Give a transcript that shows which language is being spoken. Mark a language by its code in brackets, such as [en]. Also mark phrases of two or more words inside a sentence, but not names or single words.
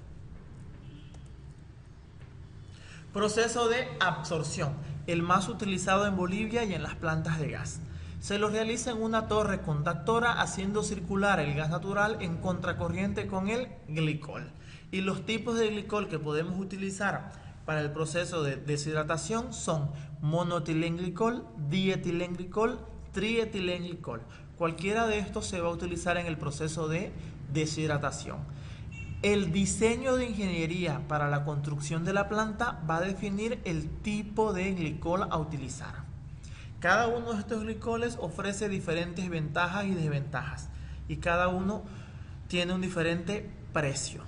[es] Proceso de absorción, el más utilizado en Bolivia y en las plantas de gas. Se lo realiza en una torre contactora haciendo circular el gas natural en contracorriente con el glicol. Y los tipos de glicol que podemos utilizar para el proceso de deshidratación son monoetilenglicol, dietilenglicol, trietilenglicol. Cualquiera de estos se va a utilizar en el proceso de deshidratación. El diseño de ingeniería para la construcción de la planta va a definir el tipo de glicol a utilizar. Cada uno de estos glicoles ofrece diferentes ventajas y desventajas y cada uno tiene un diferente precio.